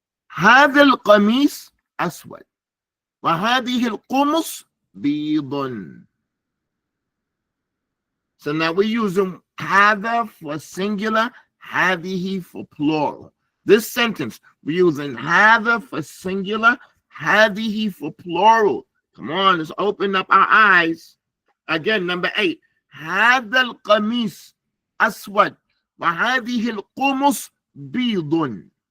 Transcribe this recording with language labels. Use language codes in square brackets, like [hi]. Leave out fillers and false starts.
[ar] هذا القميص أسود وهذه القمص بيض. [en] So now we're using هذا for singular, هذه for plural. This sentence, we're using هذا for singular, هذه for plural. Come on, let's open up our eyes. Again, number 8. [ar] هذا القميص أسود وهذه القمص بيض.